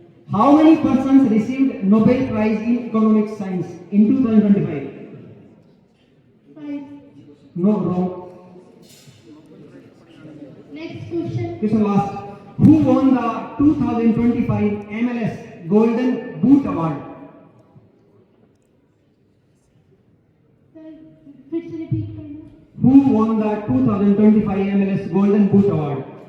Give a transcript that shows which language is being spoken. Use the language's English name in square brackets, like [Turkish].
[English] How many persons received Nobel Prize in Economic Science in 2025? Five. No, wrong. Next question. Question last. Who won the 2025 MLS Golden Boot Award? [Hindi] Sir, फिर से repeat करना. [English] Who won the 2025 MLS Golden Boot Award?